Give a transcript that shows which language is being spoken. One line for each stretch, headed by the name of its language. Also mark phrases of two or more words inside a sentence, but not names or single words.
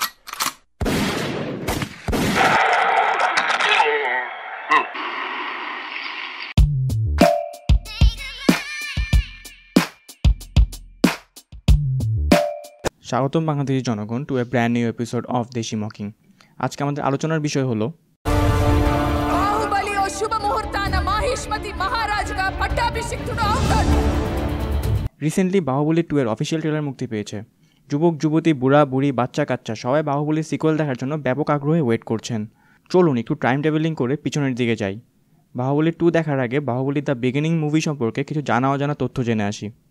English: স্বাগতম বাংলাদেশি জনগণ to a brand new episode of Desi Mocking.
Bangla: আজকে আমাদের আলোচনার বিষয় হলো
Telugu: బాహుబలి ఓ శుభ ముహూర్తాన మహిష్మతి మహారాజుగా పట్టాభిషిక్తుడు అవుతాడు।
Bangla: রিসেন্টলি বাহুবলী 2 এর
English: official trailer
Bangla: মুক্তি পেয়েছে। যুবক যুবতী, বুড়া বুড়ি, বাচ্চা কাচ্চা সবাই বাহুবলীর সিকুয়েল দেখার জন্য ব্যাপক আগ্রহে ওয়েট করছেন। চলুন একটু
English: time travelling
Bangla: করে পিছনের দিকে যাই। বাহুবলী 2 দেখার আগে বাহুবলী দ্য বিগিনিং মুভি সম্পর্কে কিছু জানা অজানা তথ্য জেনে আসি।